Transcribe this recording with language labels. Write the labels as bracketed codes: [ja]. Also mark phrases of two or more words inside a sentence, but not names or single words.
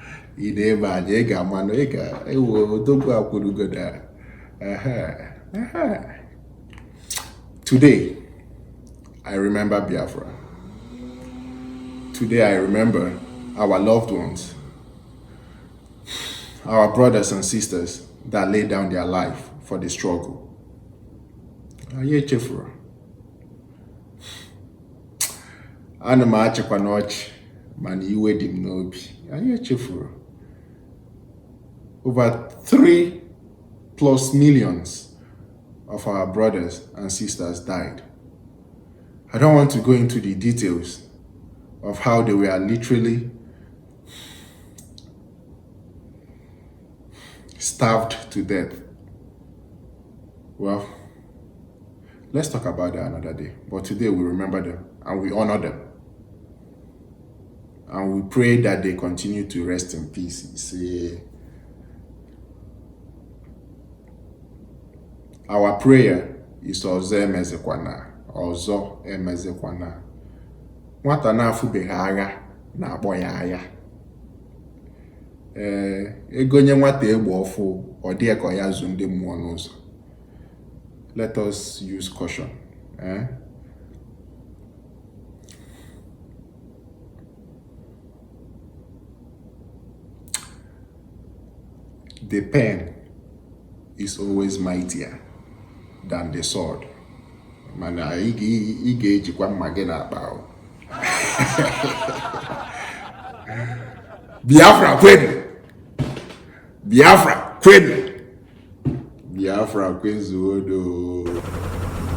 [en] Today, I remember Biafra. Today, I remember our loved ones, our brothers and sisters that laid down their life for the struggle. [ig] Aye chefuru. Ana m achịkwa n'ọchị mana iwe dị m n'obi. Aye chefuru. [en] Over 3+ millions of our brothers and sisters died. I don't want to go into the details of how they were literally starved to death. Well, let's talk about that another day. But today we remember them and we honor them. And we pray that they continue to rest in peace. See, our prayer is [ig] Ozo emezekwana. Ozo emezekwana. Nwata na-afụbeghị agha na-akpọ ya agha. Egonye nwata egbe ọfụ ọ dị ka ya zụ ndị mmụọ n'ụzọ. [en] Let us use caution. The pen is always mightier than the sword. [ig] Mana ị ga-ejikwa mma gị n'akpa ahụ. Biafra kwenu. Biafra kwenu. Biafra kwezuodo.